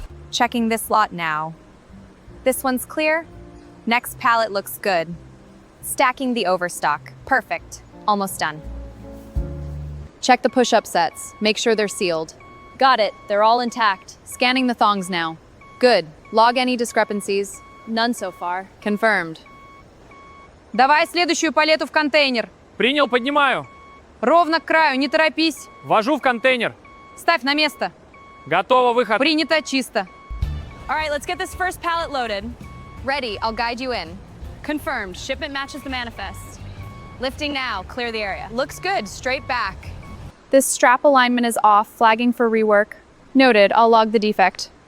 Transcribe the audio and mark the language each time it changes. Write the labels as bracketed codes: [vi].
[en] Checking this lot now. This one's clear. Next pallet looks good. Stacking the overstock. Perfect. Almost done. Check the push-up sets. Make sure they're sealed. Got it. They're all intact. Scanning the thongs now. Good. Log any discrepancies. None so far. Confirmed. [ru] Давай следующую палету в контейнер. Принял, поднимаю. Ровно к краю, не торопись. Ввожу в контейнер. Ставь на место. Готово, выход. Принято, чисто. [en] All right, let's get this first pallet loaded. Ready, I'll guide you in. Confirmed, shipment matches the manifest. Lifting now, clear the area. Looks good, straight back. This strap alignment is off, flagging for rework. Noted, I'll log the defect.